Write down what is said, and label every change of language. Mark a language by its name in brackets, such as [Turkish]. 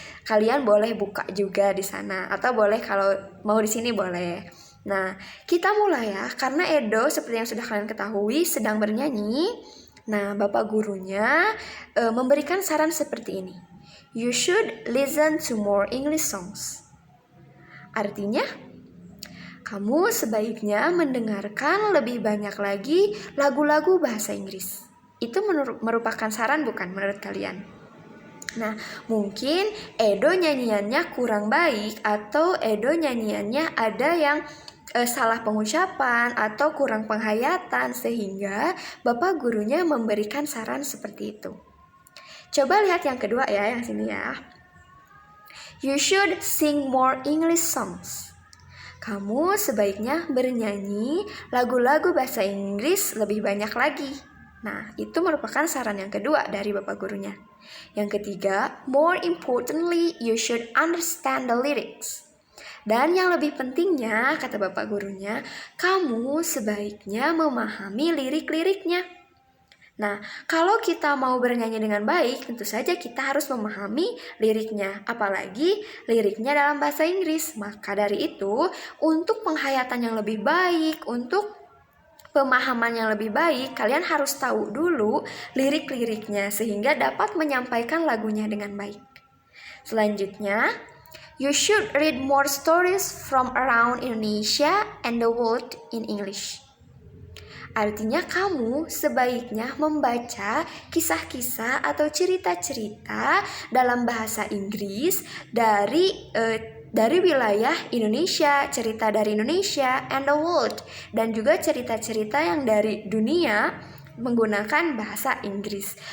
[Indonesian] Kalian boleh buka juga di sana atau boleh kalau mau di sini boleh. Nah, kita mulai ya, karena Edo seperti yang sudah kalian ketahui sedang bernyanyi. Nah, bapak gurunya memberikan saran seperti ini. [English] You should listen to more English songs. [Indonesian] Artinya, kamu sebaiknya mendengarkan lebih banyak lagi lagu-lagu bahasa Inggris. Itu merupakan saran bukan menurut kalian? Nah, mungkin Edo nyanyiannya kurang baik atau Edo nyanyiannya ada yang salah pengucapan atau kurang penghayatan sehingga bapak gurunya memberikan saran seperti itu. Coba lihat yang kedua ya, yang sini ya. [English] You should sing more English songs. [Indonesian] Kamu sebaiknya bernyanyi lagu-lagu bahasa Inggris lebih banyak lagi. Nah, itu merupakan saran yang kedua dari bapak gurunya. Yang ketiga, [English] more importantly, you should understand the lyrics. [Indonesian] Dan yang lebih pentingnya, kata bapak gurunya, kamu sebaiknya memahami lirik-liriknya. Nah, kalau kita mau bernyanyi dengan baik, tentu saja kita harus memahami liriknya, apalagi liriknya dalam bahasa Inggris. Maka dari itu, untuk penghayatan yang lebih baik, untuk pemahaman yang lebih baik, kalian harus tahu dulu lirik-liriknya sehingga dapat menyampaikan lagunya dengan baik. Selanjutnya, [English] you should read more stories from around Indonesia and the world in English. [Indonesian] Artinya kamu sebaiknya membaca kisah-kisah atau cerita-cerita dalam bahasa Inggris dari wilayah Indonesia, cerita dari Indonesia [English] and the world, [Indonesian] dan juga cerita-cerita yang dari dunia menggunakan bahasa Inggris.